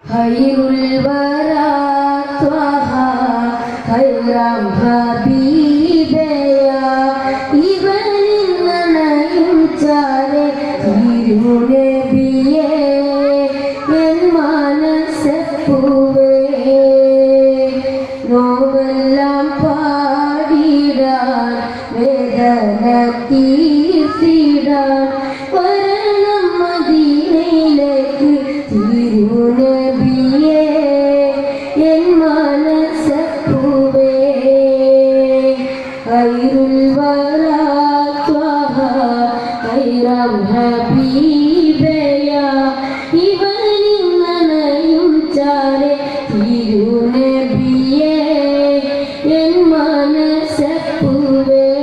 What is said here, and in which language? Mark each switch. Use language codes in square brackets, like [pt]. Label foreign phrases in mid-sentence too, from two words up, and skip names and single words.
[ar] خير الورى طه خير حبيبيا [ml] ഇവനിൻ നനയും ചാരെ തിരുനെ ബിയേ എൻ മനസ്സപ്പൂവേ നോവെല്ലാം പാടിടാൻ വേദന തീർത്തിടാൻ വരണം മദീനയിലേക്ക് തിരുനബിയേ എൻ മനസ്സപ്പൂവേ [ar] خير الورى طه خير حبيبيا [ml] ഇവനിൻ നനയും ചാരെ തിരുനബിയേ എൻ മനസ്സപ്പൂവേ